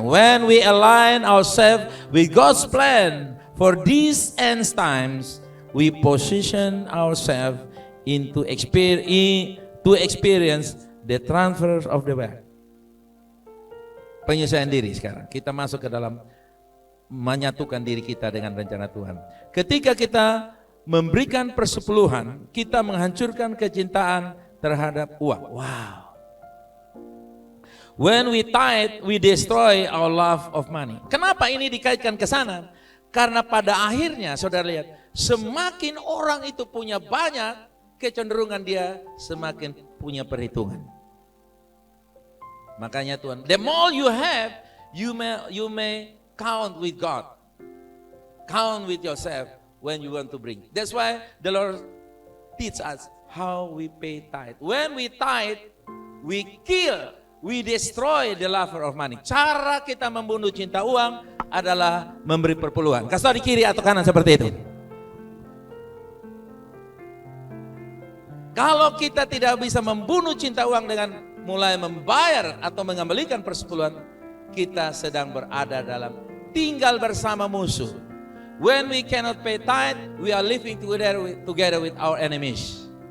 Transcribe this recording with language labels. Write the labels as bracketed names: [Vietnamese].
[English] When we align ourselves with God's plan for these end times, we position ourselves into experience the transfer of the wealth. [Indonesian] Penyesuaian diri sekarang. Kita masuk ke dalam menyatukan diri kita dengan rencana Tuhan. Ketika kita memberikan persepuluhan, kita menghancurkan kecintaan terhadap uang. Wow. [English] When we tithe, we destroy our love of money. [Indonesian] Kenapa ini dikaitkan ke sana? Karena pada akhirnya, saudara lihat, semakin orang itu punya banyak, kecenderungan dia semakin punya perhitungan. Makanya Tuhan, [English] the more you have, you may count with God, count with yourself when you want to bring. That's why the Lord teach us how we pay tithe. When we tithe, we kill, we destroy the lover of money. [Indonesian] Cara kita membunuh cinta uang adalah memberi perpuluhan. Kasih tahu di kiri atau kanan seperti itu. Kalau kita tidak bisa membunuh cinta uang dengan mulai membayar atau mengembalikan persepuluhan, kita sedang berada dalam tinggal bersama musuh. [English] When we cannot pay tithe, we are living together with our enemies.